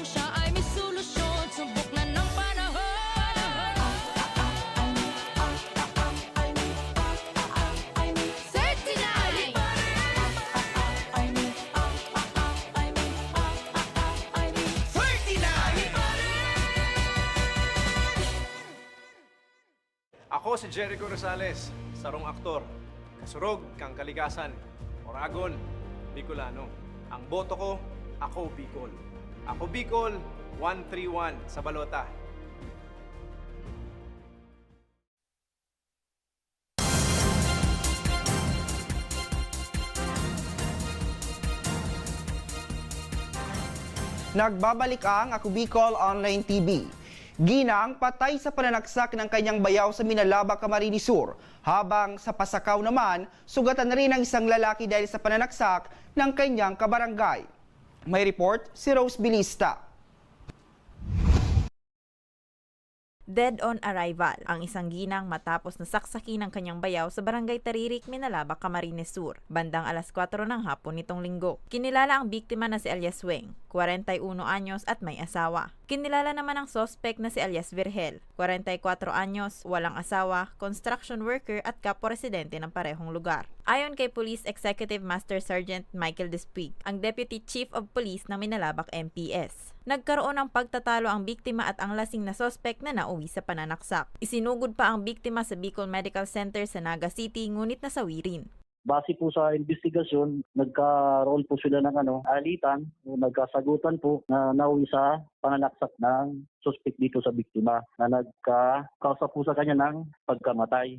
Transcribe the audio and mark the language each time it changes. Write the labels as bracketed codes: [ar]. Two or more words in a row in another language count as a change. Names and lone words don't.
[tl] Siya ay may solusyon, subok na ng panahon. 39! [bik] Ako si Jericho Rosales, sarong aktor. Kasurog kang kalikasan. Oragon, Bicolano. Ang boto ko, ako Bicol. Ako Bicol, 131 sa balota. [tl] Nagbabalik ang Ako Bicol Online TV. Ginang patay sa pananaksak ng kanyang bayaw sa Minalaba, Camarines Sur. Habang sa Pasakaw naman, sugatan na rin ang isang lalaki dahil sa pananaksak ng kanyang kabarangay. May report si Rose Bilista. [en] Dead on arrival [tl] ang isang ginang matapos nasaksaki ng kanyang bayaw sa barangay Taririk, Minalaba, Camarines Sur, bandang alas 4 ng hapon nitong linggo. Kinilala ang biktima na si alias Weng, 41 anyos at may asawa. Kinilala naman ang suspect na si alias Virgel, 44 anyos, walang asawa, [en] construction worker [tl] at kapwa-residente ng parehong lugar. Ayon kay Police Executive Master Sergeant Michael Despig, ang [en] Deputy Chief of Police [tl] ng Minalabak MPS. Nagkaroon ng pagtatalo ang biktima at ang lasing na suspect na nauwi sa pananaksak. Isinugod pa ang biktima sa Bicol Medical Center sa Naga City ngunit nasawi rin. Base po sa investigasyon, nagkaroon po sila ng alitan o nagkasagutan po na nauwi sa pananaksak ng suspect dito sa biktima na nagkakausa po sa kanya ng pagkamatay.